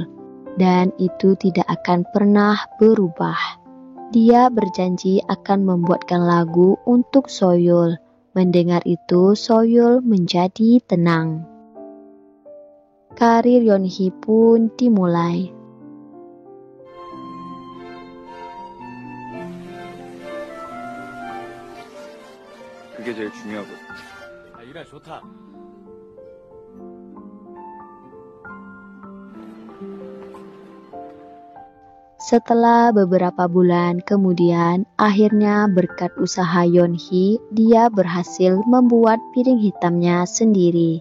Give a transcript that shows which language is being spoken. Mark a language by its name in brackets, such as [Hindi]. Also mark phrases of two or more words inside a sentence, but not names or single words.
[Indonesian] Dan itu tidak akan pernah berubah. Dia berjanji akan membuatkan lagu untuk Soyul. Mendengar itu, Soyul menjadi tenang. Karir Yeonhee pun dimulai. [Korean] 그게 제일 중요하거든. 이래 좋다. [Indonesian] Setelah beberapa bulan kemudian, akhirnya berkat usaha Yeonhee, dia berhasil membuat piring hitamnya sendiri.